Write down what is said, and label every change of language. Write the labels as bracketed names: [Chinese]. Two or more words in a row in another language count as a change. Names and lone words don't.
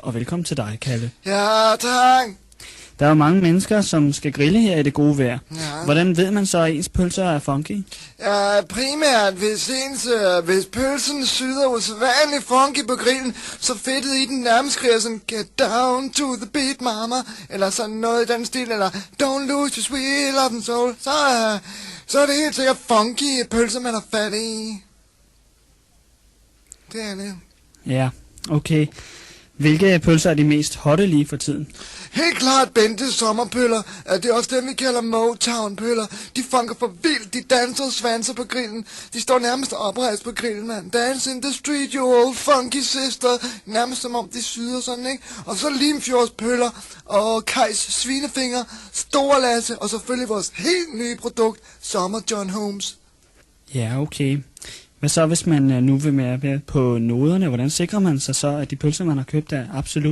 [Danish] Og velkommen til dig, Kalle. Ja, tak. Der er jo mange mennesker, som skal grille her i det gode vejr. Ja. Hvordan ved man så, at ens pølser er funky? Ja, primært hvis pølsen syder usædvanligt funky på grillen, så fedtet i den nærmest skriger sådan, [English] get down to the beat, mama, [Danish] eller sådan noget i den stil, eller [English] don't lose your sweet love and soul, [Danish] så er det helt sikkert funky pølser, man har fat i. Det er det. Ja, okay. Hvilke pølser er de mest hotte lige for tiden? Helt klart Bentes sommerpøller. Det er også dem, vi kalder Motown-pøller. De funker for vildt. De danser og svanser på grillen. De står nærmest oprejst på grillen, man. [English] Dance in the street, you old funky sister. [Danish] Nærmest som om de syder sådan, ikke? Og så Limfjordspøller og Kajs svinefinger, Store Lasse og selvfølgelig vores helt nye produkt, Sommer John Holmes. Ja, okay. Hvad så, hvis man nu vil være på noderne? Hvordan sikrer man sig så, at de pølser, man har købt, er absolut